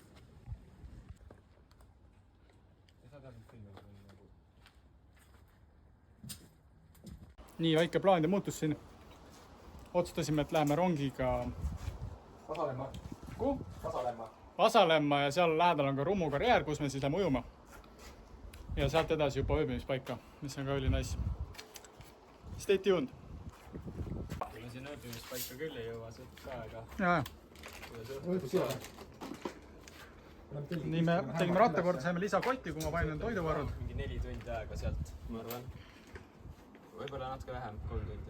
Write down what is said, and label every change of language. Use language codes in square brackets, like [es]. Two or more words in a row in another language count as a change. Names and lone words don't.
[et] Nii, väike plaan ja muutus siin. Otsustasime, et läheme rongiga Vasalemma ja seal lähedal on ka Rummu karjäär, kus me siis läheme ujuma. Ja sealt edasi juba ööbimispaika, mis on ka üli nice. [en] Stay tuned! [et] Kui me siin ööbimispaika küll ei jõua, see ka aega. Jaa. Nii me tegime rattakorda, saime lisakotti, kui ma panin toiduvarud. Mingi 4 tundi aega sealt, ma arvan. Võib-olla natuke vähem, 3 tundi.